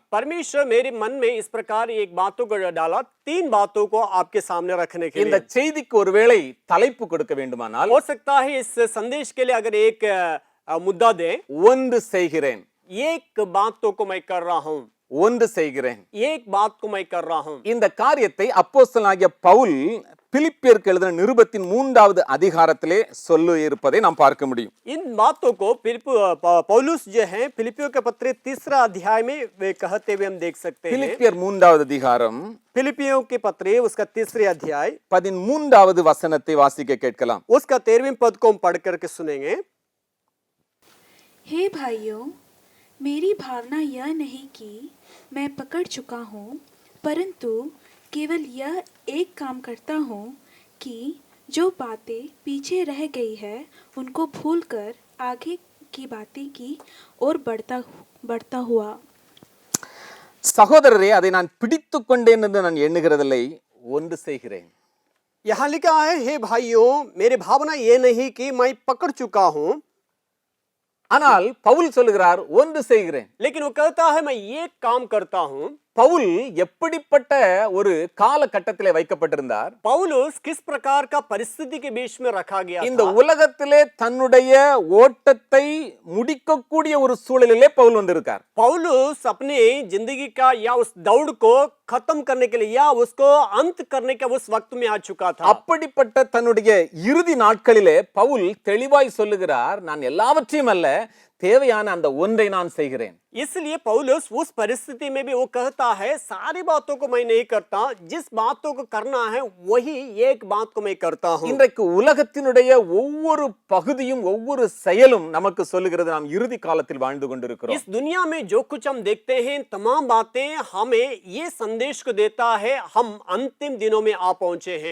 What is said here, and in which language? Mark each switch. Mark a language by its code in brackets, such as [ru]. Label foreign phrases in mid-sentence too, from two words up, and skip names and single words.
[hi] परमेश्वर मेरे मन में इस प्रकार एक बातों को डाला, 3 बातों को आपके सामने रखने के [ta] இந்த [hi] लिए. [ta] செய்திக்கு ஒருவேளை தலைப்பு கொடுக்க வேண்டுமானால் [hi] हो सकता है इस संदेश के लिए अगर एक मुद्दा दे, [ta] ஒன்று செய்கிறேன், [hi] एक बातों को मैं कर रहा हूं, [ta] ஒன்று செய்கிறேன். [hi] एक बात को मैं कर रहा हूं. [ta] இந்த காரியத்தை அப்போஸ்தலனாகிய பவுல் பிலிப்பியருக்கு எழுதின நிருபத்தின் 3வது அதிகாரத்திலே சொல்லி இருப்பதை நாம் பார்க்க முடியும். [hi] इन बातों को पौलुस जो है फिलिपियों के पत्र 3 अध्याय में वे कहते हुए हम देख सकते हैं. [ta] பிலிப்பியர் 3வது அதிகாரம் [hi] फिलिपियों के पत्र उसका 3 अध्याय [ta] 13வது வசனத்தை வாசிக்க கேட்கலாம். [hi] उसका 13वें पद को हम पढ़ करके सुनेंगे. हे भाइयों, मेरी भावना यह नहीं कि मैं पकड़ चुका हूँ, परंतु केवल यह एक काम करता हूँ कि जो बातें पीछे रह गई है उनको भूलकर आगे की बातें की ओर बढ़ता हुआ. [ta] சகோதரரே, அதை நான் பிடித்துக் கொண்டேன் என்று நான் எண்ணுகிறதில்லை, ஒன்று செய்கிறேன். [hi] यहाँ लिखा है, हे भाइयों, मेरी भावना ये नहीं कि मैं पकड़ चुका हूँ, [ta] ஆனால் பவுல் சொல்லுகிறார் ஒன்று செய்கிறேன். [hi] लेकिन वो कहता है मैं ये काम करता हूँ. [ta] பவுல் எப்படிப்பட்ட ஒரு காலகட்டத்திலே வைக்கப்பட்டிருந்தார்? [hi] पौलुस किस प्रकार का परिस्थिति के बीच में रखा गया [ta] இந்த [hi] था? [ta] உலகத்திலே தன்னுடைய ஓட்டத்தை முடிக்கக்கூடிய ஒரு சூழலிலே பவுல் வந்திருக்கார். [hi] पौलुस अपनी जिंदगी का या उस दौड़ को खत्म करने के लिए या उसको अंत करने के उस वक्त में आ चुका था. [ta] அப்படிப்பட்ட தன்னுடைய இறுதி நாட்களிலே பவுல் தெளிவாய் சொல்லுகிறார், நான் எல்லாவற்றையும் அல்ல, தேவையான அந்த ஒன்றை நான் செய்கிறேன். [hi] इसलिए पौलुस उस परिस्थिति में भी वो कहता है सारी बातों को मैं नहीं करता, जिस बातों को करना है वही एक बात को मैं करता हूं. [ta] இன்றைக்கு உலகத்தினுடைய ஒவ்வொரு பகுதியும் ஒவ்வொரு செயலும் நமக்கு சொல்லுகிறது நாம் இறுதி காலத்தில் வாழ்ந்து கொண்டிருக்கிறோம். [hi] इस दुनिया में जो कुछ हम देखते हैं तमाम बातें हमें ये संदेश को देता है हम अंतिम दिनों में आ पहुंचे हैं.